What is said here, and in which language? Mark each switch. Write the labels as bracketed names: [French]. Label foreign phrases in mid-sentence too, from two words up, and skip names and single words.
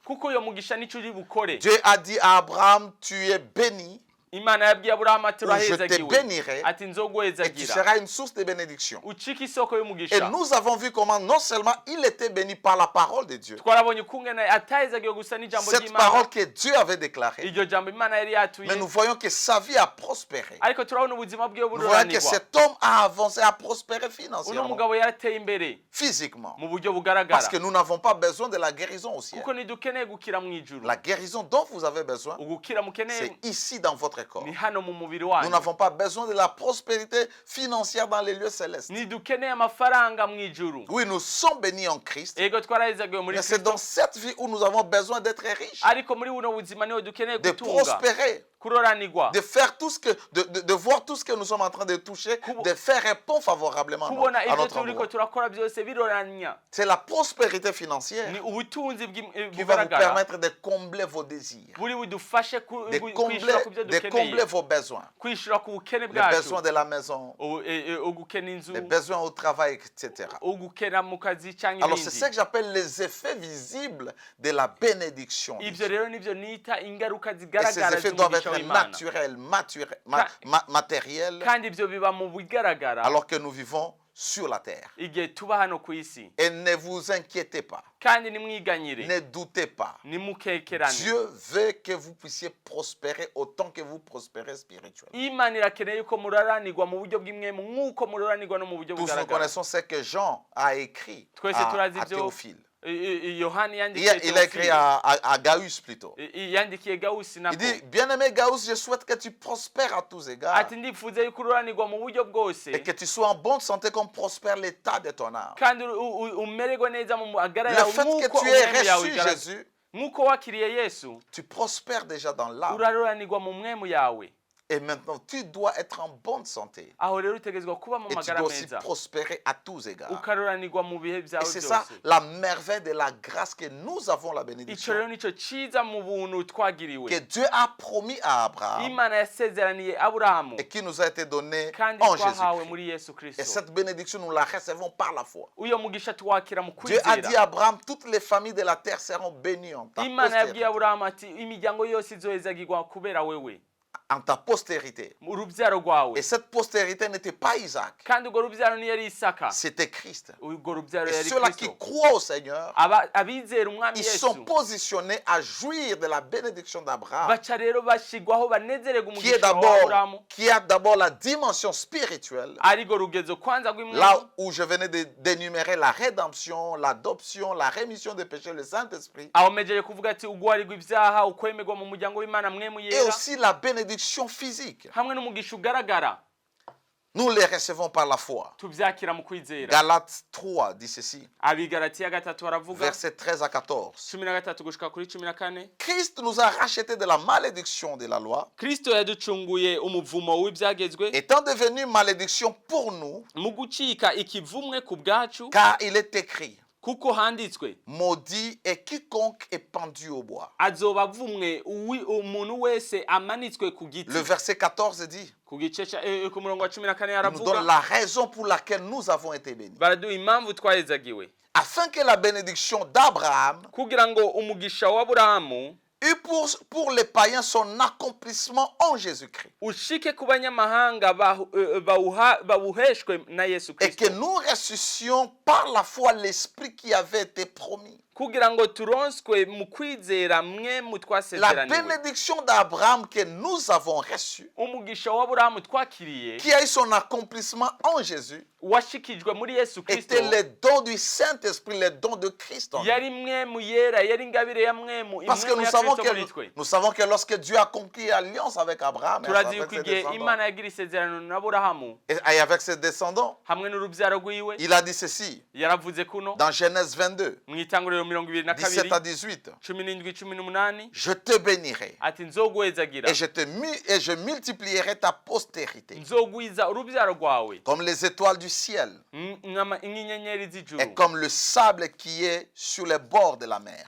[Rundi] kuko iyo mugisha nico uri bukore. [French] Dieu a dit à Abraham, tu es béni, [Rundi] Imana yabwiye Aburahamu ati [French] ou je te [Rundi] urahezagiwe, [French] bénirai, [Rundi] ati [French] et tu [Rundi] nzoguhezagira, [French] seras une source de bénédiction. [Rundi] ucika isoko [French] Et [Rundi] y'umugisha. [French] nous avons vu comment non seulement il était béni par la parole de Dieu, [Rundi] Twarabonye ukungene atahezagiwe gusa n'ijambo [French] cette [Rundi] ry'Imana, [French] parole que Dieu avait déclarée, [Rundi] iryo jambo Imana yari yatuye, [French] mais nous voyons que sa vie a prospéré. [Rundi] ariko turabona ubuzima bwiwe [French] Nous voyons que [Rundi] buroranirwa. [French] cet homme a avancé, a prospéré [Rundi] Uno [French] financièrement, [Rundi] mugabo yarateye imbere [French] physiquement, [Rundi] mu buryo [French] parce [Rundi] bugaragara, [French] que nous n'avons pas besoin de la guérison au ciel. [Rundi] kuko ntidukeneye gukira mu ijuru. [French] La guérison dont vous avez besoin, [Rundi] Ugukira mukeneye [French] c'est ici dans votre corps. [Rundi] ni hano mu mubiri [French] Nous [Rundi] wanyu. [French] n'avons pas besoin de la prospérité financière dans les lieux célestes. [Rundi] Ntidukeneye amafaranga mu ijuru. [French] Oui, nous sommes bénis en Christ, [Rundi] Ego twarahezagiwe muri [French] mais c'est [Rundi] Kristo, [French] dans cette vie où nous avons besoin d'être riches, [Rundi] ariko muri buno buzima niho dukeneye [French] de [Rundi] gutunga, [French] prospérer, [Rundi] kuroranirwa, [French] de faire tout ce que, de voir tout ce que nous sommes en train de toucher, de faire répondre favorablement à [Rundi] kubona [French] à [Rundi] ibyo [French] notre [Rundi] turiko [French] endroit. [Rundi] turakora byose biroranya. [French] C'est la prospérité financière [Rundi] Ni ubutunzi [French] qui va vous [Rundi] bugaragara [French] permettre de combler vos désirs, [Rundi] buri budufashe [French] de [Rundi] kwishura ku byo [French] combler [Rundi] dukeneye, [French] vos besoins, [Rundi] kwishura ku bukene [French] les [Rundi] bwacu, [French] besoins de la maison, [Rundi] ugukena inzu, [French] les besoins au travail, etc. [Rundi] ugukena mu kazi cyangwa [French] Alors c'est [Rundi] ibindi. [French] ça que j'appelle les effets visibles de la bénédiction. [Rundi] Ibyo rero nibyo nita ingaruka [French] Et ces [Rundi] zigaragara [French] effets doivent [Rundi] z'umugisha [French] être [Rundi] w'Imana, [French] naturels, matériels, [Rundi] kandi ibyo biba mu bigaragara [French] alors que nous vivons sur la terre. [Rundi] igihe tuba hano ku isi. [French] Et ne vous inquiétez pas, [Rundi] Kandi nimwiganyire, [French] ne doutez pas. [Rundi] nimukekerane. [French] Dieu veut que vous puissiez prospérer autant que vous prospérez spirituellement. [Rundi] Imana irakeneye yuko muraranirwa mu buryo bw'imwemu nk'uko muraranirwa no mu buryo [French] Tous nous [Rundi] bugaragara. [French] connaissons ce que Jean a écrit [Rundi] Twese [French] à [Rundi] turazi ibyo [French] Théophile. [Rundi] Yohani [French] Il [Rundi] yandikiye [French] a écrit à Gaius plutôt. [Rundi] yandikiye Gawusi [French] Il [Rundi] nako, [French] dit, bien-aimé Gaius, je souhaite que tu prospères à tous égards [Rundi] ati ndifuza yuko ururanirwa mu buryo bwose, [French] et que tu sois en bonne santé comme prospère l'état de ton âme. [Rundi] kandi umererwe neza mu magara [French] Le [Rundi] yawe [French] fait que [Rundi] nk'uko [French] tu aies [Rundi] umwemu yawe [French] reçu [Rundi] igaragara. [French] Jésus, [Rundi] Nk'uko wakiriye Yesu, [French] tu prospères déjà dans l'âme. [Rundi] uraruranirwa mu mwemu yawe. [French] Et maintenant, tu dois être en bonne santé. [Rundi] Aho rero utegerezwa kuba mu [French] Et tu [Rundi] magara [French] dois aussi [Rundi] meza, [French] prospérer à tous égards. [Rundi] ukaruranirwa mu bihe [French] Et [Rundi] byawe [French] c'est ça [Rundi] byose. [French] la merveille de la grâce que nous avons la [Rundi] Ico [French] bénédiction. [Rundi] rero nico ciza mu buntu twagiriwe, [French] Que Dieu a promis à Abraham [Rundi] Imana yasezeraniye Aburahamu [French] et qui nous a été donnée [Rundi] kandi [French] en [Rundi] twahawe [French] Jésus-Christ. [Rundi] muri Yesu [French] Et [Rundi] Kristo. [French] cette bénédiction, nous la recevons par la foi. [Rundi] Uyo mugisha twakira mu [French] Dieu a dit [Rundi] kwizera. [French] à Abraham, toutes les familles de la terre seront bénies en ta [Rundi] Imana yabwiye [French] postérité. [Rundi] Aburahamu ati imiryango yose izohezagirwa kubera wewe. [French] en ta postérité. [Rundi] urubyaro rwawe [French] Et cette postérité n'était pas Isaac, [Rundi] kandi urwo rubyaro ntiyari Isaka [French] c'était Christ. [Rundi] urwo rubyaro [French] Et [Rundi] yari [French] ceux-là qui [Rundi] Kristo [French] croient au Seigneur, [Rundi] abizera umwami [French] ils [Rundi] Yesu [French] sont positionnés à jouir de la bénédiction d'Abraham, [Rundi] baca rero bashigwaho banezererwa umugisha wa Aburahamu [French] qui a d'abord la dimension spirituelle, [Rundi] arigo rugezo kwanza [French] là [Rundi] rw'imwemu [French] où je venais d'énumérer la rédemption, l'adoption, la rémission des péchés, le Saint-Esprit, [Rundi] aho mejeje kuvuga ati ugwarirwa ibyaha ukwemerwa mu muryango w'Imana mwemu [French] et [Rundi] yera [French] aussi la bénédiction physique. [Rundi] hamwe n'umugisha ugaragara [French] Nous les recevons par la foi. [Rundi] tubyakira mu kwizera [French] Galates 3 dit ceci, [Rundi] abigalatiya gatatu baravuga [French] versets 13 à 14. [Rundi] 13 gushika kuri 14 [French] Christ nous a rachetés de la malédiction de la loi, [Rundi] Kristo yaducunguye umuvumo w'ibyagezwe [French] étant devenu malédiction pour nous, [Rundi] mu gucika ikivumwe ku bwacu [French] car il est écrit, [Rundi] kuko handitswe [French] maudit est quiconque est pendu au bois. [Rundi] azoba avumwe umuntu wese amanitswe ku giti [French] Le verset 14 dit, [Rundi] ku gice ku murongo wa 14 [French] il nous donne [Rundi] aravuga [French] la raison pour laquelle nous avons été bénis. [Rundi] baraduha impamvu twahezagiwe [French] Afin que la bénédiction d'Abraham [Rundi] kugira ngo umugisha wa Aburahamu [French] eut pour les païens son accomplissement en Jésus-Christ. [Rundi] ushike ku banyamahanga bawuheshwe na Yesu [French] Et [Rundi] Kristo [French] que nous ressuscitions par la foi l'Esprit qui avait été promis. [Rundi] kugira ngo turonswe mu kwizera mwe mu [French] La [Rundi] twasezeraniwe [French] bénédiction d'Abraham que nous avons reçue, [Rundi] umugisha wa Aburahamu twakiriye [French] qui a eu son accomplissement en Jésus, [Rundi] washikijwe muri Yesu Kristo [French] était les dons du Saint-Esprit, les dons de Christ en nous. [Rundi] yari mwemu yera yari ingabire ya mwemu [French] Parce que [Rundi] imwemu ya Kristo muri twe [French] nous savons que lorsque Dieu a conquis l'alliance avec Abraham et [Rundi] turazi [French] avec [Rundi] yuko [French] ses [Rundi] igihe [French] descendants, [Rundi] Imana yagira isezerano na Aburahamu [French] et avec ses descendants, [Rundi] hamwe n'urubyaro rwiwe [French] il a dit ceci [Rundi] yaravuze kuno [French] dans Genèse 22, [Rundi] mu itanguriro [French] 17 [Rundi] 22 [French] à 18. [Rundi] 17-18 [French] Je te bénirai [Rundi] ati nzoguhezagira [French] et je multiplierai ta postérité [Rundi] nzogwiza urubyaro rwawe [French] comme les étoiles du ciel [Rundi] nk'inyenyeri [French] et [Rundi] z'ijuru [French] comme le sable qui est sur les bords de la mer.